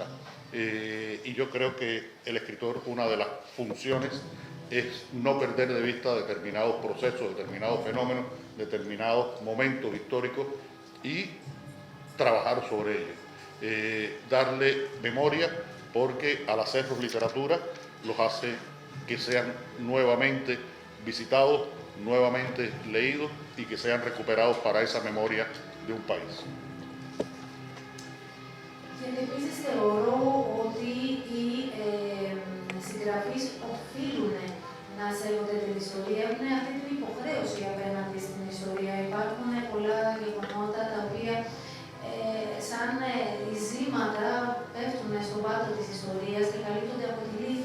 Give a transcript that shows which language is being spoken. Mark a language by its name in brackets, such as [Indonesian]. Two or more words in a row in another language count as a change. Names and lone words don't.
[Spanish] Y yo creo que el escritor, una de las funciones es no perder de vista determinados procesos, determinados fenómenos, determinados momentos históricos y trabajar sobre ellos. Darle memoria, porque al hacerlos literatura los hace que sean nuevamente visitados, nuevamente leídos y que sean recuperados para esa memoria de un país. [Greek] Γιατί επίσης θεωρώ ότι οι συγγραφείς οφείλουν να σέβονται την ιστορία, έχουν αυτή την υποχρέωση απέναντι στην ιστορία. Υπάρχουν πολλά γεγονότα τα οποία σαν ριζήματα πέφτουν στον πάτο της ιστορίας και καλύπτονται από τη λύθη.